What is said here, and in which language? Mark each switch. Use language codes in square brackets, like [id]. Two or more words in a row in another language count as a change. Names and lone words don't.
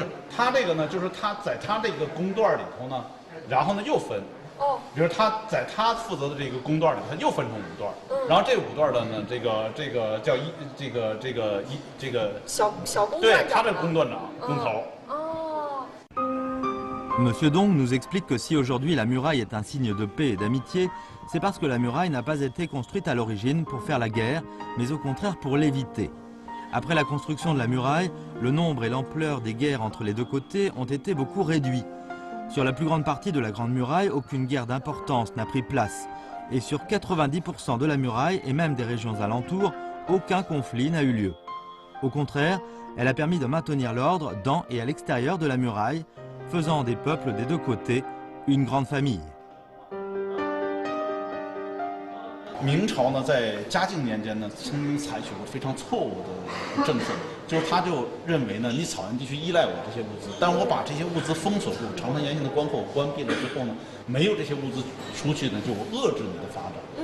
[zh] 不是，他这个呢，就是他在他这个工段里头呢，然后呢又分。比如他在他负责的这个工段里，他又分成5段，然后这5段的呢，这个叫小工段长，对，他这工段长工头。 [fr] Monsieur Dong nous explique que si aujourd'hui la muraille est un signe de paix et d'amitié, c'est parce que la muraille n'a pas été construite à l'origine pour faire la guerre, mais au contraire pour l'éviter. Après la construction de la muraille, le nombre et l'ampleur des guerres entre les deux côtés ont été beaucoup réduits. Sur la plus grande partie de la Grande Muraille, aucune guerre d'importance n'a pris place. Et sur 90% de la muraille et même des régions alentours, aucun conflit n'a eu lieu. Au contraire, elle a permis de maintenir l'ordre dans et à l'extérieur de la muraille, faisant des peuples des deux côtés une grande famille. [zh] 明朝呢，在嘉靖年间呢，曾经采取过非常错误的政策，就是他就认为呢，你草原地区依赖我这些物资，但我把这些物资封锁住，长城沿线的关口关闭了之后呢，没有这些物资出去呢，就遏制你的发展。